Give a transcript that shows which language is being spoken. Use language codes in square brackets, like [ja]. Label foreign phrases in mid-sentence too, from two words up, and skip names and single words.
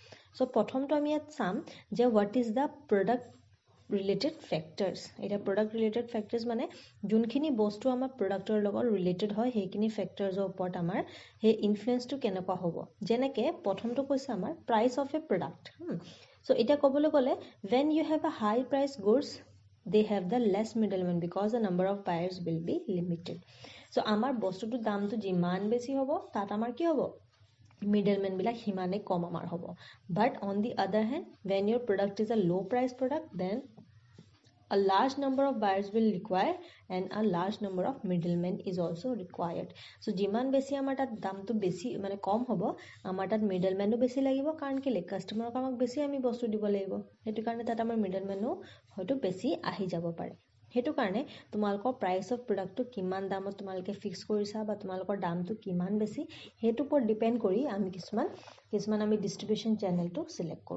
[as] চ' প্ৰথমটো আমি ইয়াত চাম যে [en] what is the product related factors. [as] এতিয়া [en] product related factors [as] মানে যোনখিনি বস্তু আমাৰ প্ৰডাক্টৰ লগত ৰিলেটেড হয় সেইখিনি ফেক্টৰছৰ ওপৰত আমাৰ সেই ইনফ্লুৱেঞ্চটো কেনেকুৱা হ'ব। যেনেকৈ প্ৰথমটো কৈছে আমাৰ [en] price of a product. চ' [as] এতিয়া ক'বলৈ গ'লে [en] when you have a high price goods they have the less middlemen because the number of buyers will be limited. [as] চ' আমাৰ বস্তুটোৰ দামটো যিমান বেছি হ'ব তাত আমাৰ কি হ'ব মিডলমেনবিলাক সিমানেই কম আমাৰ হ'ব। [en] but on the other hand when your product is a low price product then a large number of buyers will require and a large number of middlemen is also required. [as] So যিমান বেছি আমাৰ তাত দামটো বেছি মানে কম হ'ব আমাৰ তাত মিডলমেনো বেছি লাগিব, কাৰণ কেলে কাষ্টমাৰক আমাক বেছি আমি বস্তু দিব লাগিব, সেইটো কাৰণে তাত আমাৰ মিডলমেনো হয়তো বেছি আহি যাব পাৰে। সেইটো কাৰণে তোমালোকৰ [en] price of productটো [as] কিমান দামত তোমালোকে ফিক্স কৰিছা বা তোমালোকৰ দামটো কিমান বেছি সেইটোৰ ওপৰত ডিপেণ্ড কৰি আমি কিছুমান আমি [en] distribution channelটো select [as] কৰোঁ।